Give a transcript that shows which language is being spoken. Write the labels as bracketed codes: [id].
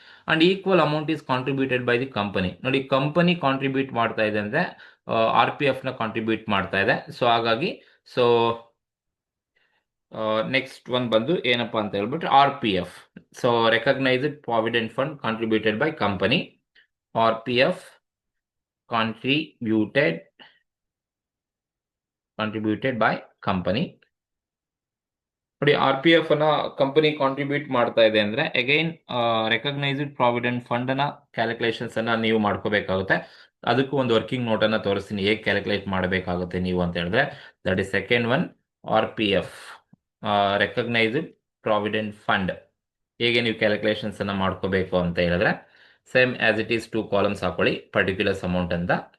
[en] And equal amount is contributed by the company. [kn] ನೋಡಿ, company contribute ಮಾಡ್ತಾ ಇದೆ ಅಂದ್ರೆ RPFನ ಕಾಂಟ್ರಿಬ್ಯೂಟ್ ಮಾಡ್ತಾ ಇದೆ. ಸೊ ಹಾಗಾಗಿ ಸೊ ನೆಕ್ಸ್ಟ್ ಒನ್ ಬಂದು ಏನಪ್ಪಾ ಅಂತ ಹೇಳ್ಬಿಟ್ರೆ RPF. [en] So recognised provident fund contributed by company. RPF contributed by company. [kn] ನೋಡಿ, RPF ಅನ್ನ ಕಂಪನಿ ಕಾಂಟ್ರಿಬ್ಯೂಟ್ ಮಾಡ್ತಾ ಇದೆ ಅಂದ್ರೆ ಅಗೈನ್ ರೆಕಗ್ನೈಸ್ಡ್ ಪ್ರಾವಿಡೆಂಟ್ ಫಂಡ್ ನ ಕ್ಯಾಲ್ಕುಲೇಷನ್ಸ್ ಅನ್ನ ನೀವು ಮಾಡ್ಕೋಬೇಕಾಗುತ್ತೆ. ಅದಕ್ಕೂ ಒಂದು ವರ್ಕಿಂಗ್ ನೋಟ್ ಅನ್ನ ತೋರಿಸ್ತೀನಿ ಹೇಗೆ ಕ್ಯಾಲ್ಕುಲೇಟ್ ಮಾಡಬೇಕಾಗುತ್ತೆ ನೀವು ಅಂತ ಹೇಳಿದ್ರೆ. [en] that is second one, [kn] RPF recognised provident fund ಹೇಗೆ ನೀವು ಕ್ಯಾಲ್ಕುಲೇಷನ್ಸ್ ಅನ್ನ ಮಾಡ್ಕೋಬೇಕು ಅಂತ ಹೇಳಿದ್ರೆ [en] same as it is [kn] 2 columns ಹಾಕೊಳ್ಳಿ, ಪರ್ಟಿಕ್ಯುಲರ್ಸ್ ಅಮೌಂಟ್ ಅಂತ.